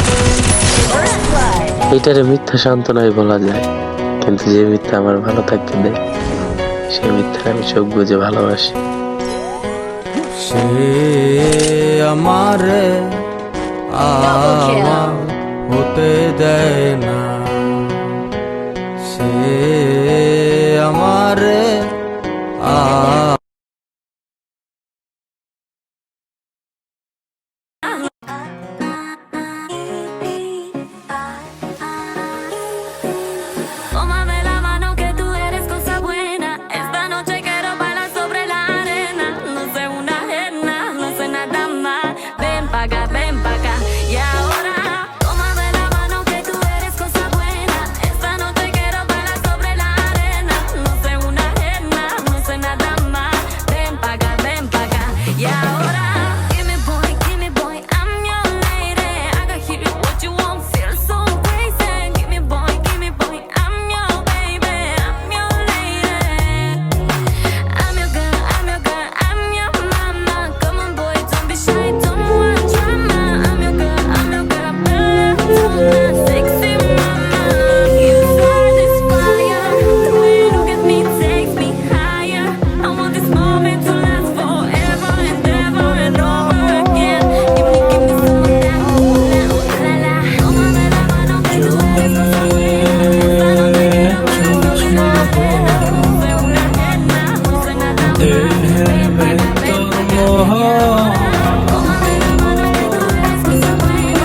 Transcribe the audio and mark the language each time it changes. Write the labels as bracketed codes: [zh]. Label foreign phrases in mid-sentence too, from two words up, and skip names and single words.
[bn] এটারে মিথ্যা সান্ত্বনাই বলা যায়, কিন্তু যে মিথ্যা আমার ভালো থাকতে দেয় সে মিথ্যা আমি চোখ বুঝে ভালোবাসি। সে আমার হতে দেয় না, সে আমার [es] Tómame la mano que tú eres cosa buena. Esta noche quiero bailar sobre la arena. No sé una ajena, no sé nada más. Ven pa' acá, y ahora. Tómame la mano que tú eres cosa buena. Esta noche quiero bailar sobre la arena. No sé una ajena, no sé nada más. Ven pa' acá, y ahora. [en] Give me boy, I'm your lady. I can hear what you want, feel so crazy. Give me boy, I'm your baby, I'm your lady. I'm your girl, I'm your mama. Come on boy, don't be shy, don't want drama. I'm your girl, tonight, sexy mama. You start this fire, the way you look at me takes me higher. I want this moment to last forever and ever and over again. Give me some of that, la la. [es] Tómame la mano que tú eres cosa buena. Esta noche quiero bailar sobre la arena. No sé una ajena, no sé nada más. Ven tómame la mano que tú eres cosa buena.